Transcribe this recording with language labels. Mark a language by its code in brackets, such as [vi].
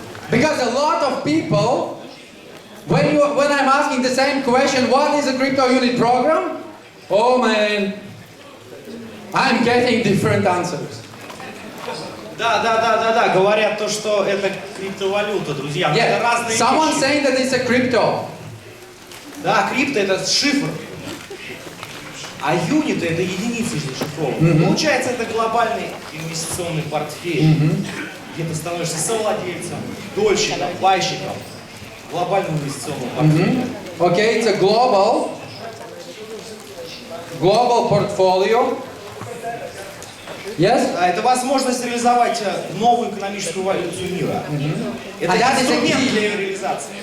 [en] Because a lot of people, when I'm asking the same question, what is a Crypto Unit Program? Oh man, I'm getting different answers. [ru] Да, говорят то, что это криптовалюта, друзья. [en] Yeah. [ru] Это разные [en] Someone [ru] вещи. [en] saying that it's a crypto. [ru] Да, крипто это шифр. А юниты это единицы зашифрованы. Получается, это глобальный инвестиционный портфель, где ты становишься совладельцем, дольщиком, пайщиком глобального инвестиционного портфеля. [en] Okay, it's a global portfolio. Yes? [ru] Это возможность реализовать новую экономическую эволюцию мира. Это инструмент для ее реализации.